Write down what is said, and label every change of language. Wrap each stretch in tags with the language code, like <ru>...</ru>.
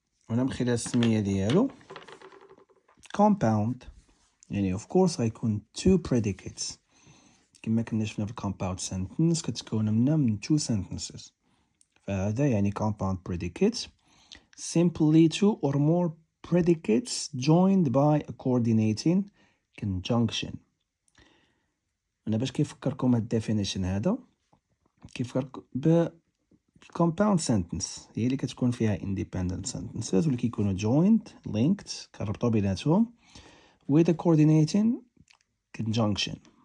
<ar>هنا من خلال السمية ديالو compound يعني</ar> <en>of course</en> <ar>غيكون</ar> <en>two predicates</en> <ar>كما كنا شفنا في</ar> <en>compound sentence</en> <ar>كتكون من</ar> <en>two sentences.</en> <ar>فهذا يعني</ar> <en>compound predicate simply two or more predicates joined by a coordinating conjunction.</en> <ar>أنا باش كيفكركم هاد definition هذا كيفكركم ب compound sentence هي اللي كتكون فيها</ar> <en>independent sentences</en> <ar>واللي كيكونوا</ar> <en>joined linked</en> <ar>كنربطوا بيناتهم</ar> <en>with a coordinating conjunction.</en>